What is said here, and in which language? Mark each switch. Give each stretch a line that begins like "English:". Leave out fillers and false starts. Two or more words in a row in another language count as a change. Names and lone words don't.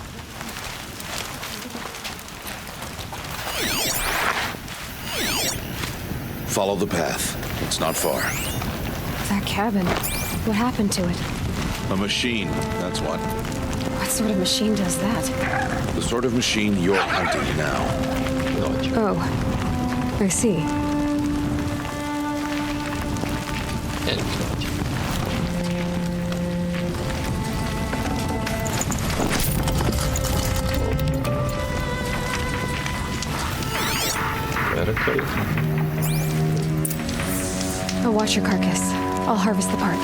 English: Follow the path. It's not far. That cabin. What happened to it? A machine, that's what. What sort of machine does that? The sort of machine you're hunting now.
Hungarian: Nagy.
English: Oh. I see.
Hungarian: Elég nagy. Merre kell itt?
English: I'll watch your carcass. I'll harvest the parts.